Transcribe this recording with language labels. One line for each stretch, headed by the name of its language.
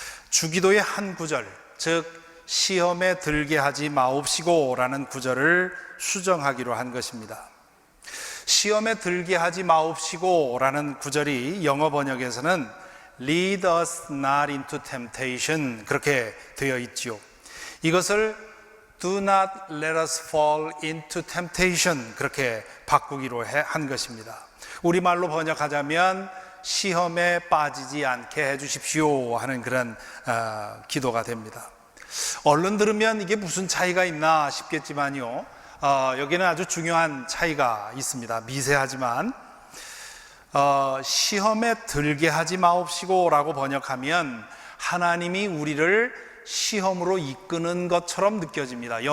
Korean: 주기도의 한 구절, 즉 시험에 들게 하지 마옵시고 라는 구절을 수정하기로 한 것입니다. 시험에 들게 하지 마옵시고 라는 구절이 영어 번역에서는
English: Lead us not into temptation
Korean: 그렇게 되어 있지요. 이것을
English: Do not let us fall into temptation
Korean: 그렇게 바꾸기로 한 것입니다. 우리말로 번역하자면 시험에 빠지지 않게 해주십시오 하는 그런 기도가 됩니다. 얼른 들으면 이게 무슨 차이가 있나 싶겠지만요, 여기는 아주 중요한 차이가 있습니다. 미세하지만 시험에 들게 하지 마옵시고 라고 번역하면 하나님이 우리를 시험으로 이끄는 것처럼 느껴집니다.